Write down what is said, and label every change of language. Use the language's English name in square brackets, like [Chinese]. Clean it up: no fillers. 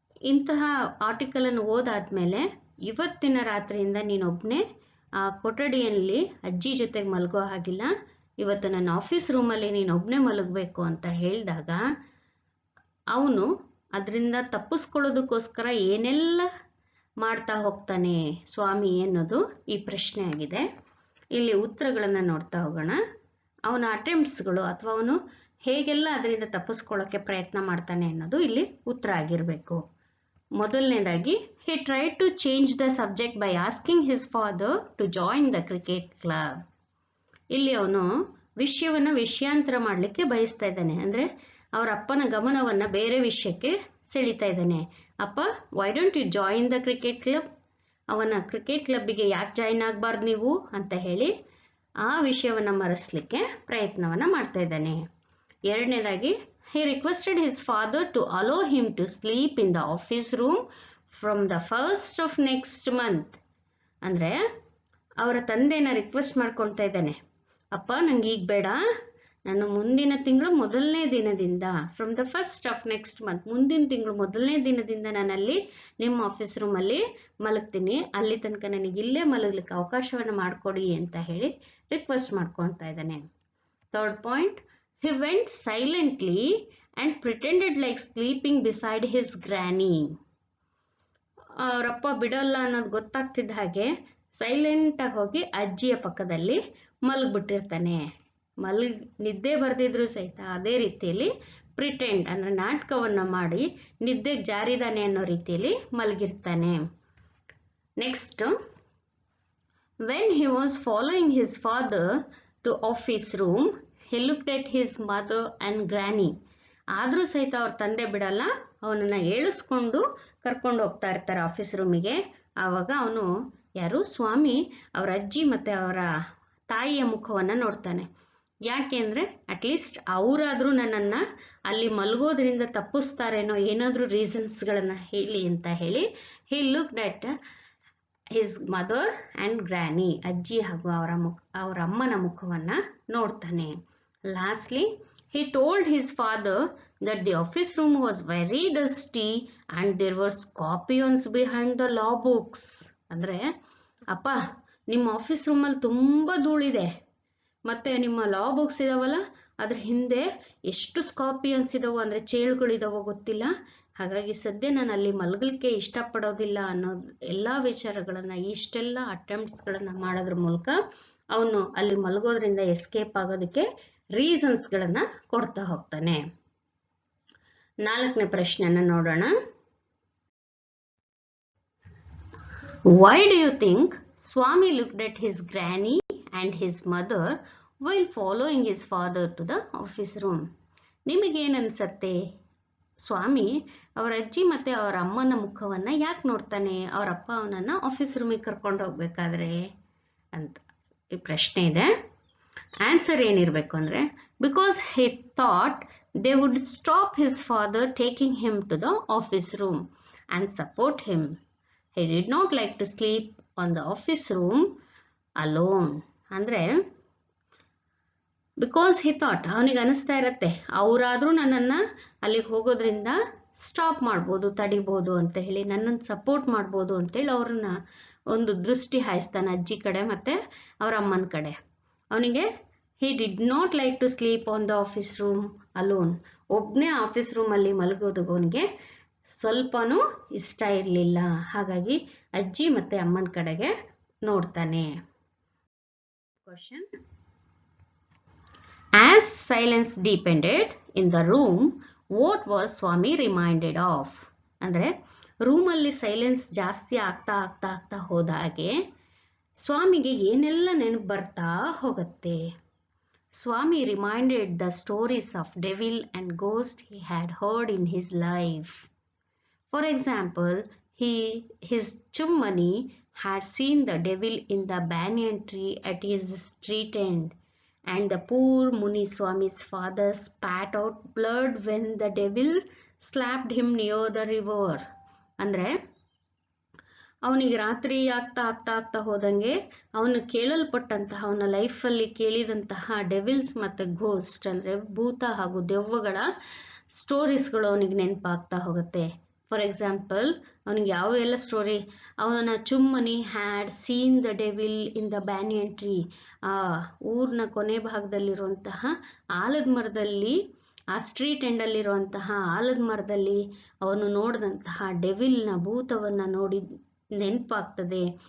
[Kannada] ಇಂತಹ ಆರ್ಟಿಕಲ್ ಅನ್ನು ಓದಾದ್ಮೇಲೆ ಇವತ್ತಿನ ರಾತ್ರಿಯಿಂದ ನೀನೊಬ್ನೇ ಆ ಕೊಠಡಿಯಲ್ಲಿ ಅಜ್ಜಿ ಜೊತೆಗೆ ಮಲಗೋ ಹಾಗಿಲ್ಲ, ಇವತ್ತು ನನ್ನ ಆಫೀಸ್ ರೂಮಲ್ಲಿ ನೀನೊಬ್ನೇ ಮಲಗಬೇಕು ಅಂತ ಹೇಳಿದಾಗ ಅವನು ಅದರಿಂದ ತಪ್ಪಿಸ್ಕೊಳ್ಳೋದಕ್ಕೋಸ್ಕರ ಏನೆಲ್ಲ ಮಾಡ್ತಾ ಹೋಗ್ತಾನೆ ಸ್ವಾಮಿ ಅನ್ನೋದು ಈ ಪ್ರಶ್ನೆ ಆಗಿದೆ. ಇಲ್ಲಿ ಉತ್ತರಗಳನ್ನು ನೋಡ್ತಾ ಹೋಗೋಣ. ಅವನ ಅಟೆಂಪ್ಟ್ಸ್ಗಳು ಅಥವಾ ಅವನು ಹೇಗೆಲ್ಲ ಅದರಿಂದ ತಪ್ಪಿಸ್ಕೊಳ್ಳೋಕೆ ಪ್ರಯತ್ನ ಮಾಡ್ತಾನೆ ಅನ್ನೋದು ಇಲ್ಲಿ ಉತ್ತರ ಆಗಿರಬೇಕು. ಮೊದಲನೇದಾಗಿ [English] he tried to change the subject by asking his father to join the cricket club. [Kannada] ಇಲ್ಲಿ ಅವನು ವಿಷಯವನ್ನ ವಿಷಯಾಂತರ ಮಾಡಲಿಕ್ಕೆ ಬಯಸ್ತಾ ಇದ್ದಾನೆ. ಅಂದ್ರೆ ಅವರ ಅಪ್ಪನ ಗಮನವನ್ನ ಬೇರೆ ವಿಷಯಕ್ಕೆ ಸೆಳಿತಾ ಇದ್ದಾನೆ. ಅಪ್ಪ, [English] Why don't you join the cricket club? [Kannada] ಅವನ ಕ್ರಿಕೆಟ್ ಕ್ಲಬ್ಬಿಗೆ ಯಾಕೆ ಜಾಯಿನ್ ಆಗಬಾರ್ದು ನೀವು ಅಂತ ಹೇಳಿ ಆ ವಿಷಯವನ್ನ ಮರೆಸಲಿಕ್ಕೆ ಪ್ರಯತ್ನವನ್ನ ಮಾಡ್ತಾ ಇದ್ದಾನೆ. ಎರಡನೇದಾಗಿ, [English] he requested his father to allow him to sleep in the office room from the 1st of next month. [Kannada] ಅಂದ್ರೆ ಅವರ ತಂದೆನ ರಿಕ್ವೆಸ್ಟ್ ಮಾಡ್ಕೊಳ್ತಾ ಇದ್ದಾನೆ, ಅಪ್ಪ ನಂಗೆ ಈಗ ಬೇಡ, ನಾನು ಮುಂದಿನ ತಿಂಗಳು ಮೊದಲನೇ ದಿನದಿಂದ, [English] from the 1st of next month, [Kannada] ಮುಂದಿನ ತಿಂಗಳು ಮೊದಲನೇ ದಿನದಿಂದ ನಾನಲ್ಲಿ ನಿಮ್ಮ ಆಫೀಸ್ ರೂಮಲ್ಲಿ ಮಲಗ್ತೀನಿ, ಅಲ್ಲಿ ತನಕ ನನಗೆ ಇಲ್ಲೇ ಮಲಗ್ಲಿಕ್ಕೆ ಅವಕಾಶವನ್ನು ಮಾಡಿಕೊಡಿ ಅಂತ ಹೇಳಿ ರಿಕ್ವೆಸ್ಟ್ ಮಾಡ್ಕೊಳ್ತಾ ಇದ್ದಾನೆ. [English] Third point, he went silently and pretended like sleeping beside his granny. [Kannada] ಅವರಪ್ಪ ಬಿಡಲ್ಲ ಅನ್ನೋದು ಗೊತ್ತಾಗ್ತಿದ್ದ ಹಾಗೆ ಸೈಲೆಂಟ್ ಆಗಿ ಹೋಗಿ ಅಜ್ಜಿಯ ಪಕ್ಕದಲ್ಲಿ ಮಲಗ್ಬಿಟ್ಟಿರ್ತಾನೆ. ನಿದ್ದೆ ಬರ್ದಿದ್ರು ಸಹಿತ ಅದೇ ರೀತಿಯಲ್ಲಿ ಪ್ರಿಟೆಂಡ್ ಅಂದ್ರೆ ನಾಟಕವನ್ನ ಮಾಡಿ ನಿದ್ದೆಗೆ ಜಾರಿದಾನೆ ಅನ್ನೋ ರೀತಿಯಲ್ಲಿ ಮಲಗಿರ್ತಾನೆ. [English] Next, when he was following his father to office room, he looked at his mother and granny. [Kannada] ಆದ್ರೂ ಸಹಿತ ಅವ್ರ ತಂದೆ ಬಿಡಲ್ಲ, ಅವನನ್ನ ಏಳಿಸ್ಕೊಂಡು ಕರ್ಕೊಂಡು ಹೋಗ್ತಾ ಇರ್ತಾರೆ ಆಫೀಸ್ ರೂಮಿಗೆ. ಆವಾಗ ಅವನು ಯಾರು, ಸ್ವಾಮಿ, ಅವರ ಅಜ್ಜಿ ಮತ್ತೆ ಅವರ ತಾಯಿಯ ಮುಖವನ್ನ ನೋಡ್ತಾನೆ. ಯಾಕೆ ಅಂದ್ರೆ ಅಟ್ಲೀಸ್ಟ್ ಅವರಾದ್ರೂ ನನ್ನನ್ನ ಅಲ್ಲಿ ಮಲಗೋದ್ರಿಂದ ತಪ್ಪಿಸ್ತಾರೇನೋ, ಏನಾದ್ರೂ ರೀಸನ್ಸ್ಗಳನ್ನ ಹೇಳಿ ಅಂತ ಹೇಳಿ [English] he looked at his mother and granny, [Kannada] ಅಜ್ಜಿ ಹಾಗೂ ಅವರ ಅಮ್ಮನ ಮುಖವನ್ನ ನೋಡ್ತಾನೆ. [English] Lastly, he told his father that the office room was very dusty and there were scorpions behind the law books. [Kannada] ಅಂದ್ರೆ ಅಪ್ಪ, ನಿಮ್ಮ ಆಫೀಸ್ ರೂಮಲ್ಲಿ ತುಂಬಾ ಧೂಳಿದೆ, ಮತ್ತೆ ನಿಮ್ಮ ಲಾ ಬುಕ್ಸ್ ಇದಾವಲ್ಲ ಅದ್ರ ಹಿಂದೆ ಎಷ್ಟು ಸ್ಕಾರ್ಪಿಯನ್ಸ್ ಇದಾವೋ ಅಂದ್ರೆ ಚೇಳುಗಳಿದಾವೋ ಗೊತ್ತಿಲ್ಲ, ಹಾಗಾಗಿ ಸದ್ಯ ನಾನು ಅಲ್ಲಿ ಮಲಗಲಿಕ್ಕೆ ಇಷ್ಟಪಡೋದಿಲ್ಲ ಅನ್ನೋ ಎಲ್ಲಾ ವಿಚಾರಗಳನ್ನ, ಇಷ್ಟೆಲ್ಲ ಅಟೆಂಪ್ಟ್ಸ್ಗಳನ್ನ ಮಾಡೋದ್ರ ಮೂಲಕ ಅವನು ಅಲ್ಲಿ ಮಲಗೋದ್ರಿಂದ ಎಸ್ಕೇಪ್ ಆಗೋದಕ್ಕೆ ರೀಸನ್ಸ್ಗಳನ್ನ ಕೊಡ್ತಾ ಹೋಗ್ತಾನೆ. 4ನೇ ಪ್ರಶ್ನೆಯನ್ನ ನೋಡೋಣ. [English] Why do you think Swami looked at his granny and his mother while following his father to the office room? [Kannada] ನಿಮಗೇನು ಅನ್ಸತ್ತೆ, ಸ್ವಾಮಿ ಅವರ ಅಜ್ಜಿ ಮತ್ತೆ ಅವರ ಅಮ್ಮನ ಮುಖವನ್ನ ಯಾಕೆ ನೋಡ್ತಾನೆ ಅವರ ಅಪ್ಪ ಅವನನ್ನ ಆಫೀಸ್ ರೂಮಿಗೆ ಕರ್ಕೊಂಡು ಹೋಗ್ಬೇಕಾದ್ರೆ ಅಂತ ಈ ಪ್ರಶ್ನೆ ಇದೆ. [English] answer [Kannada] ಏನಿರಬೇಕು ಅಂದ್ರೆ, [English] Because he thought they would stop his father taking him to the office room and support him. He did not like to sleep on the office room alone. [Kannada] ಅಂದ್ರೆ [English] because he thought, [Kannada] ಅವನಿಗೆ ಅನಿಸ್ತಾ ಇರತ್ತೆ ಅವರಾದ್ರೂ ನನ್ನನ್ನ ಅಲ್ಲಿಗೆ ಹೋಗೋದ್ರಿಂದ stop ಮಾಡ್ಬೋದು, ತಡಿಬೋದು ಅಂತ ಹೇಳಿ, ನನ್ನನ್ನು ಸಪೋರ್ಟ್ ಮಾಡ್ಬೋದು ಅಂತೇಳಿ ಅವ್ರನ್ನ ಒಂದು ದೃಷ್ಟಿ ಹಾಯಿಸ್ತಾನೆ ಅಜ್ಜಿ ಕಡೆ ಮತ್ತೆ ಅವ್ರ ಅಮ್ಮನ ಕಡೆ. ಅವನಿಗೆ [English] he did not like to sleep on the office room alone. [Kannada] ಒಬ್ನೇ ಆಫೀಸ್ ರೂಮ್ ಅಲ್ಲಿ ಮಲಗೋದು ಅವನಿಗೆ ಸ್ವಲ್ಪನೂ ಇಷ್ಟ ಇರಲಿಲ್ಲ. ಹಾಗಾಗಿ ಅಜ್ಜಿ ಮತ್ತೆ ಅಮ್ಮನ ಕಡೆಗೆ ನೋಡ್ತಾನೆ. [English] Question, as silence deepened in the room, what was Swami reminded of? [Kannada] ಅಂದ್ರೆ ರೂಮಲ್ಲಿ ಸೈಲೆನ್ಸ್ ಜಾಸ್ತಿ ಆಗ್ತಾ ಆಗ್ತಾ ಆಗ್ತಾ ಹೋದ ಹಾಗೆ ಸ್ವಾಮಿಗೆ ಏನೆಲ್ಲ ನೆನಪು ಬರ್ತಾ ಹೋಗುತ್ತೆ. [English] Swami reminded the stories of devil and ghost he had heard in his life. For example, his Chummani had seen the devil in the banyan tree at his street end, and the poor Muni Swami's father spat out blood when the devil slapped him near the river. [Kannada] ಅಂದ್ರೆ ಅವನಿಗೆ ರಾತ್ರಿ ಆಗ್ತಾ ಆಗ್ತಾ ಆಗ್ತಾ ಹೋದಂಗೆ ಅವನು ಕೇಳಲ್ಪಟ್ಟಂತಹ, ಅವನ ಲೈಫಲ್ಲಿ ಕೇಳಿದಂತಹ ಡೆವಿಲ್ಸ್ ಮತ್ತೆ ಘೋಸ್ಟ್ ಅಂದ್ರೆ ಭೂತ ಹಾಗೂ ದೆವ್ವಗಳ ಸ್ಟೋರೀಸ್ಗಳು ಅವನಿಗೆ ನೆನಪಾಗ್ತಾ ಹೋಗುತ್ತೆ. [English] for example, [Kannada] ಅವನಿಗೆ ಯಾವ ಎಲ್ಲ ಸ್ಟೋರಿ, ಅವನ ಚುಮ್ಮನಿ [English] had seen the devil in the banyan tree, [Kannada] ಆ ಊರಿನ ಕೊನೆ ಭಾಗದಲ್ಲಿರುವಂತಹ ಆಲದ ಮರದಲ್ಲಿ, ಆ ಸ್ಟ್ರೀಟ್ ಎಂಡಲ್ಲಿರುವಂತಹ ಆಲದ ಮರದಲ್ಲಿ ಅವನು ನೋಡಿದಂತಹ ಡೆವಿಲ್ನ ಭೂತವನ್ನ ನೋಡಿ ನೆನಪಾಗ್ತದೆ.